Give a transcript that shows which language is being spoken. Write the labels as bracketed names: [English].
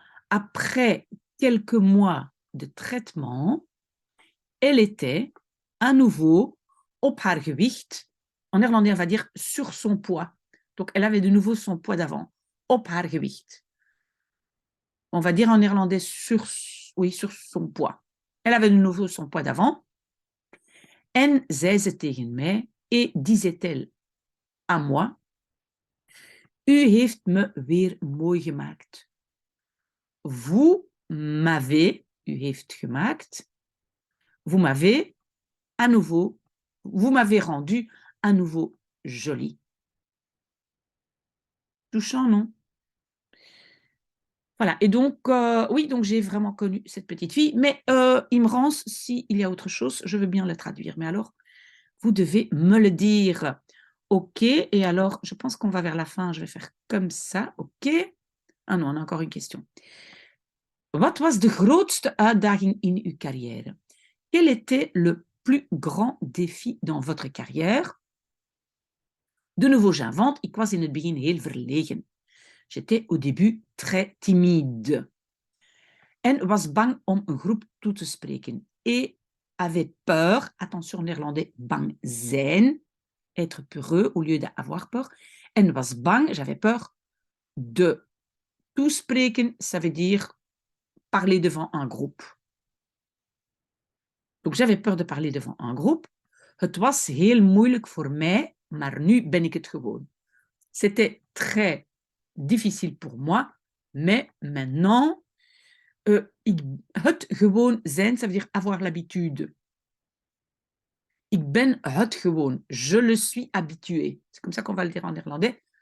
[French] Après quelques mois de traitement, elle était à nouveau [Dutch] op haar gewicht. [French] En néerlandais, on va dire sur son poids. Donc, elle avait de nouveau son poids d'avant. [Dutch] Op haar gewicht. [French] On va dire en néerlandais sur son poids. Elle avait de nouveau son poids d'avant. [Dutch] En zei ze tegen mij, [French] et disait-elle à moi, [Dutch] u heeft me weer mooi gemaakt. [French] Vous m'avez, [Dutch] u heeft gemaakt, [French] vous m'avez à nouveau, vous m'avez rendu à nouveau jolie. Touchant, non? Voilà, et donc, oui, donc j'ai vraiment connu cette petite fille, mais Imrans, s'il y a autre chose, je veux bien la traduire. Mais alors, Vous devez me le dire. OK, et alors, je pense qu'on va vers la fin. Je vais faire comme ça. OK. Ah non, on a encore une question. [Dutch] Wat was de grootste uitdaging in uw carrière? [French] Quel était le plus grand défi dans votre carrière? De nouveau, j'invente. [Dutch] Ik was in het begin heel verlegen. [French] J'étais au début très timide. [Dutch] En was bang om een groep toe te spreken. [French] Et avait peur, attention en néerlandais, [Dutch] bang zijn, [French] être peureux au lieu d'avoir peur. [Dutch] En was bang, [French] j'avais peur de toespreken, ça veut dire parler devant un groupe. Donc j'avais peur de parler devant un groupe. [Dutch] Het was heel moeilijk voor mij, maar nu ben ik het gewoon. [French] C'était très difficile pour moi, mais maintenant, [Dutch] het gewoon zijn, [French] ça veut dire avoir l'habitude. [Dutch] Ik ben het gewoon. [French] Je le suis habitué. C'est comme ça qu'on va le dire en néerlandais.